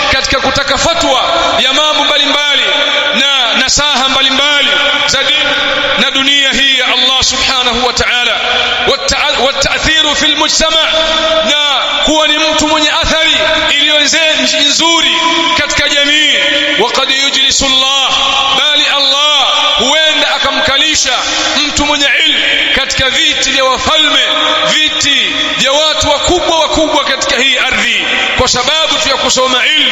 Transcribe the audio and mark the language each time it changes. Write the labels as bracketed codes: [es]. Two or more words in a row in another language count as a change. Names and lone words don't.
[sw] katika kutaka fatwa ya mambo mbalimbali na nasaha mbalimbali za dini na dunia hii ya [ar] الله سبحانه وتعالى, والتأثير في المجتمع, [sw] na kuwa ni mtu mwenye athari iliyo nzuri katika jamii. [ar] وقد يجلس الله, [sw] bali Allah huenda akamkalisha mtu mwenye ilmu katika viti vya wafalme, viti vya watu wakubwa katika hii ardhi, kwa sababu tu ya kusoma ilmu.